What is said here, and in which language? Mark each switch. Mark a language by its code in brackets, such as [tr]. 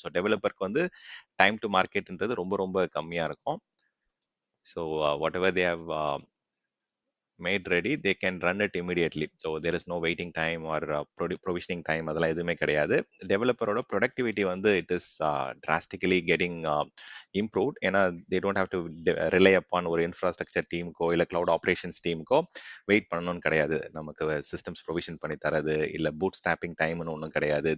[ta] So டெவலப்பருக்கு வந்து time to மார்க்கெட்ன்றது ரொம்ப ரொம்ப கம்மியாக இருக்கும். So [en] Whatever they have made ready, they can run it immediately. So there is no waiting time or provisioning time. [ta] அதெல்லாம் எதுவுமே கிடையாது. டெவலப்பரோட ப்ரொடக்டிவிட்டி வந்து [en] It is drastically getting improved. [ta] ஏன்னா [en] they don't have to rely upon [ta] ஒரு infrastructure டீமுக்கோ இல்லை cloud operations டீமுக்கோ wait பண்ணணும்னு கிடையாது. நமக்கு சிஸ்டம்ஸ் ப்ரொவிஷன் பண்ணி தரது இல்லை பூட் ஸ்டாப்பிங் டைம்னு ஒன்றும் கிடையாது.